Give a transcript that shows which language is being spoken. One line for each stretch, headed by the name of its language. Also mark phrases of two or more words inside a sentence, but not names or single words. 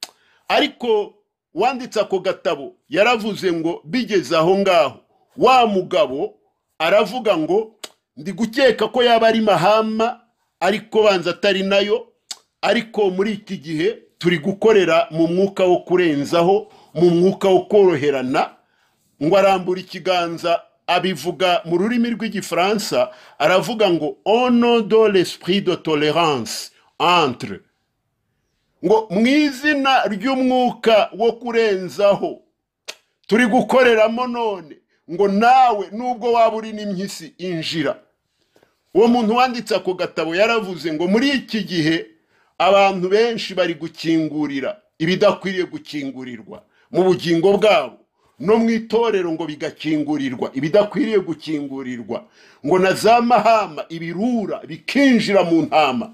Kinyarwanda: Ariko wanditse ako gatabo yaravuze ngo bigeze aho ngaho, wa mugabo aravuga ngo ndi gukeka ko yaba ari mahama, ariko banza atari nayo. Ariko muri iki gihe turi gukorera mu mwuka wo kurenzaho, mu mwuka wo koroherana. Ngo arambura ikiganza, abivuga mu rurimi rw'igifaransa, aravuga ngo
French: au nom de l'esprit de tolérance entre,
Kinyarwanda: ngo mu izina ry'umwuka wo kurenzaho turi gukoreramo none, ngo nawe nubwo waba uri n'impyisi injira. Uwo muntu wanditse ako gatabo yaravuze ngo muri iki gihe abantu benshi bari gukingurira ibidakwiriye gukingurirwa mu bugingo bwabo, no mu itorero ngo bigakingurirwa ibidakwiriye gukingurirwa, ngo na za mahama, ibirura bikinjira mu ntama.